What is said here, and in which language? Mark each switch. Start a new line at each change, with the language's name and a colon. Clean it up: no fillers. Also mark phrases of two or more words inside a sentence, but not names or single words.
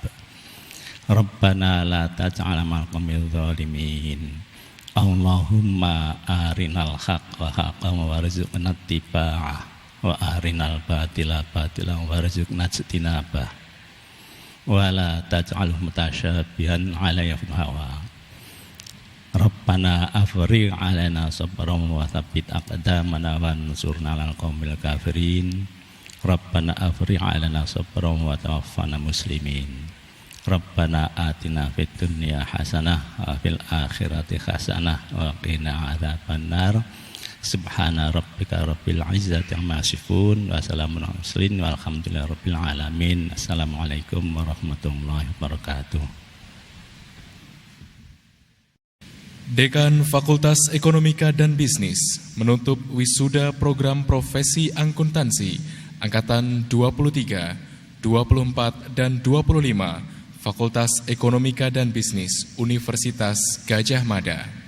Arabic: ربنا لا تجعل مع القوم الظالمين. اللهم أرنا الحق حقا وارزقنا اتباعه وأرنا الباطل باطلا وارزقنا اجتنابه. ولا تجعله متشابها علي في الهوى. ربنا أفرغ علينا صبرا وثبت أقدامنا وانصرنا على القوم الكافرين. ربنا أفرغ علينا صبرا وتوفنا مسلمين. ربنا آتنا في الدنيا حسنة وفي الآخرة حسنة وقنا عذاب النار. سبحان ربك رب العزة عما يصفون وسلام على المرسلين والحمد لله رب العالمين. السلام عليكم ورحمة الله وبركاته.
Indonesian: Dekan Fakultas Ekonomika dan Bisnis menutup wisuda program profesi akuntansi angkatan 23, 24 dan 25 Fakultas Ekonomika dan Bisnis Universitas Gadjah Mada.